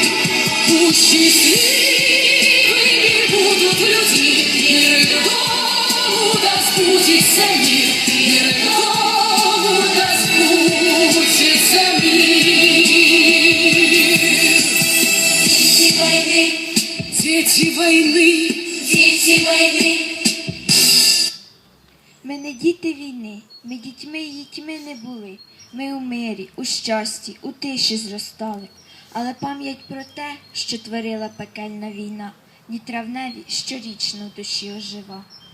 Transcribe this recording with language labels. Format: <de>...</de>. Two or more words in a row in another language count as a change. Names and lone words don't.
<ru>Пусть счастливыми будут людьми, мир их дому да сбудется мир, мир их дому да сбудется мир. Дети войны, дети войни, дети войни.</ru> <uk>Ми не діти війни, ми дітьми її тьми не були. Ми у мирі, у щасті, у тиші зростали. Але пам'ять про те, що творила пекельна війна, ні травневі щорічно в душі ожива.</uk>